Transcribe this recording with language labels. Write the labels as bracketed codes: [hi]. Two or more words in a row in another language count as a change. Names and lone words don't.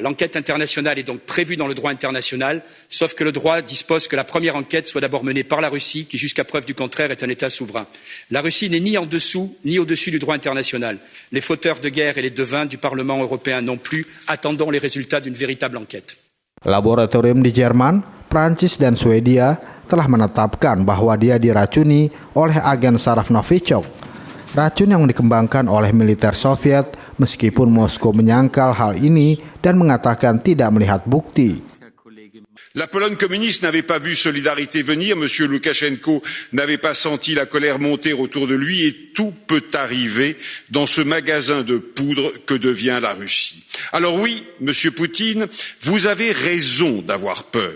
[fr] L'enquête internationale est donc prévue dans le droit international, sauf que le droit dispose que la première enquête soit d'abord menée par la Russie, qui jusqu'à preuve du contraire est un État souverain. La Russie n'est ni en dessous ni au-dessus du droit international. Les fauteurs de guerre et les devins du Parlement européen non plus. Attendons les résultats d'une véritable enquête. [id] Laboratorium di Jerman, Prancis, dan Swedia telah menetapkan bahwa dia diracuni oleh agen saraf Novichok, racun yang dikembangkan oleh militer Soviet, meskipun Moskow menyangkal hal ini dan mengatakan tidak melihat bukti. [fr] La Pologne communiste n'avait pas vu Solidarité venir, M. Loukachenko n'avait pas senti la colère monter autour de lui et tout peut arriver dans ce magasin de poudre que devient la Russie. Alors oui, M. Poutine, vous avez raison d'avoir peur.